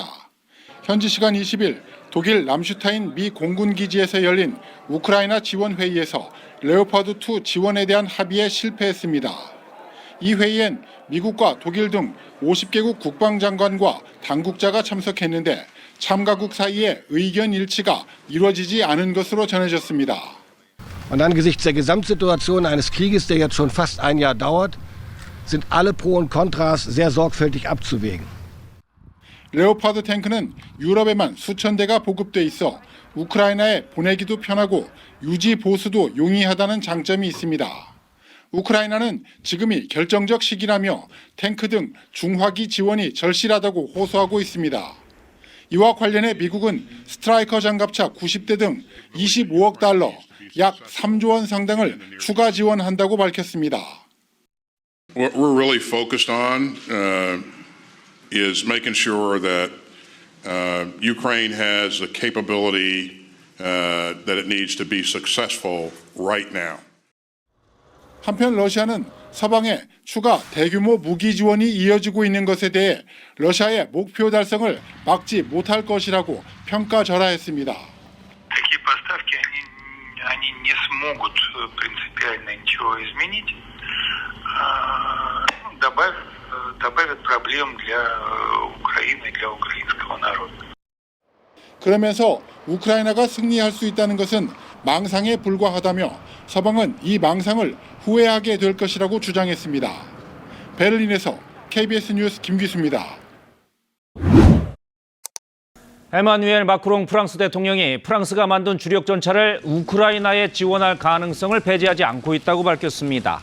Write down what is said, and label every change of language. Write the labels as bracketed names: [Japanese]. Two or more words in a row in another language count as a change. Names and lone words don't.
[Korean] 현지 시간 20일 독일 람슈타인 미 공군 기지에서 열린 우크라이나 지원 회의에서 레오파드2 지원에 대한 합의에 실패했습니다. 이 회의엔 미국과 독일 등 50개국 국방장관과 당국자가 참석했는데 참가국 사이에 의견 일치가 이루어지지 않은 것으로 전해졌습니다. [German] Und angesichts der Gesamtsituation eines Krieges, der jetzt schon fast ein Jahr dauert, sind alle Pro und Kontras sehr sorgfältig abzuwägen. [Korean] 레오파드 탱크는 유럽에만 수천 대가 보급돼 있어 우크라이나에 보내기도 편하고 유지 보수도 용이하다는 장점이 있습니다. 우크라이나는 지금이 결정적 시기라며 탱크 등 중화기 지원이 절실하다고 호소하고 있습니다. 이와 관련해 미국은 스트라이커 장갑차 90대 등 25억 달러, 약 3조 원 상당을 추가 지원한다고 밝혔습니다. [English] What we're really focused on is making sure that Ukraine has the capability that it needs to be successful right now. [Korean] 한편 러시아는 서방의 추가 대규모 무기 지원이 이어지고 있는 것에 대해 러시아의 목표 달성을 막지 못할 것이라고 평가절하했습니다. [Russian] Такие поставки они не смогут принципиально ничего изменить, добавят проблем для Украины, для украинского народа. [Korean] 그러면서 우크라이나가 승리할 수 있다는 것은 망상에 불과하다며 서방은 이 망상을 후회하게 될 것이라고 주장했습니다. 베를린에서 KBS 뉴스 김기수입니다. 에마누엘 마크롱 프랑스 대통령이 프랑스가 만든 주력 전차를 우크라이나에 지원할 가능성을 배제하지 않고 있다고 밝혔습니다.